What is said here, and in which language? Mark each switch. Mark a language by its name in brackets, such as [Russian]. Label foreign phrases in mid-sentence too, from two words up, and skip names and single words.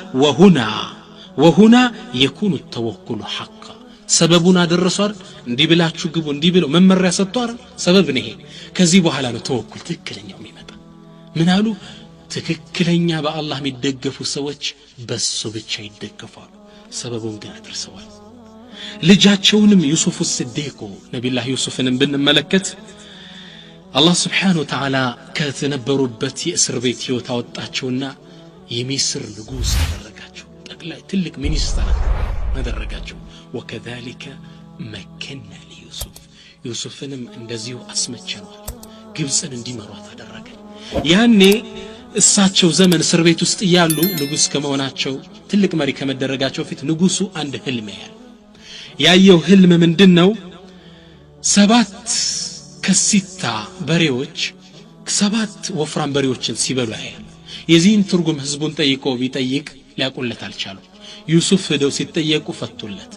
[Arabic] وهنا يكون التوكل حقا [Amharic] ሰበቡን አደረሷል እንዲህ ብላችሁ ግቡ እንዲህ ብለው መመሪያ ሰጥቷል ሰበብ ነው ይሄ ከዚህ በኋላ ነው ተወኩል ትክክለኛው የሚመጣ ምን አሉ ትክክለኛ በአላህ የሚደገፉ ሰዎች በሱ ብቻ ይደገፋሉ ሰበቡን ግን አድርሰዋል ልጃቸውንም ዩሱፍ الصديق ነብዩላህ ዩሱፍንም ብንመለከት አላህ [Arabic] سبحانه وتعالى [Amharic] ከተነበሩበት የእስር ቤት ህይወት አወጣቸውና የሚስር ንጉስ አደረጋቸው ጠቅላይ ትልቅ ሚኒስተር አደረጋቸው [Arabic] وكذلك مكننا ليوسف [Amharic] ዩሱፍንም እንደዚሁ አስመቸነዋል ግብጽን እንዲመሯት አደረገ ያኔ እሳቸው ዘመን እስር ቤት ውስጥ ያሉ ንጉስ ከመሆናቸው ትልቅ መሪ ከመደረጋቸው ፊት ንጉሱ አንድ ህልም ያየው ህልም ምንድነው 7 ከሲታ በሬዎች 7 ወፍራም በሬዎችን ሲበሉ ያያል የዚህን ትርጉም ህዝቡን ጠይቆ ቢጠይቅ ሊያቆለት አልቻሉ ዩሱፍ ሄደው ሲጠየቁ ፈቱለት